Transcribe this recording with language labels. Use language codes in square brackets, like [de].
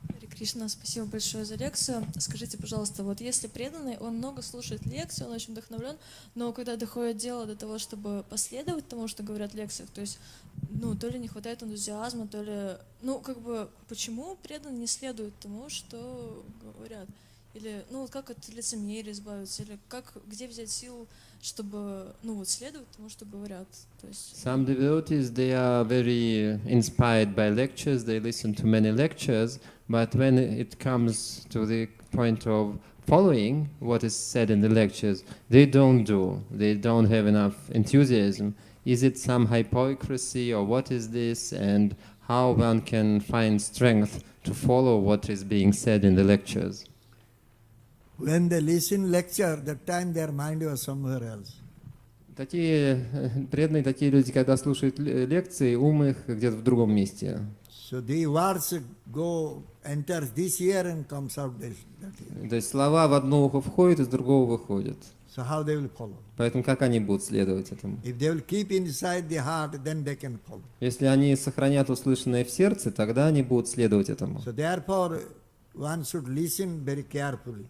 [ru] Кришна, спасибо большое за лекцию. Скажите, пожалуйста, вот если преданный, он много слушает лекций, он очень вдохновлен, но когда доходит дело до того, чтобы последовать тому, что говорят в лекциях, то есть, то ли не хватает энтузиазма, то ли, почему преданный не следует тому, что говорят? Или, как от лицемерия избавиться? Или где взять силу, чтобы, следовать тому, что говорят? То есть... [en] Some devotees, they are very inspired by lectures, they listen to many lectures, but when it comes to the point of following what is said in the lectures, they don't have enough enthusiasm. Is it some hypocrisy or what is this, and how one can find strength to follow what is being said in the lectures? When they listen lecture, that time their mind was somewhere else. [ru] Такие преданные, такие люди, когда слушают лекции, ум их где-то в другом месте. [en] So the words enters this ear and comes out that ear. [ru] То есть слова в одно ухо входят, из другого выходят. [en] So how they will follow? [ru] Поэтому как они будут следовать этому? [en] If they will keep inside the heart, then they can follow. [ru] Если они сохранят услышанное в сердце, тогда они будут следовать этому. [en] So therefore, one should listen very carefully.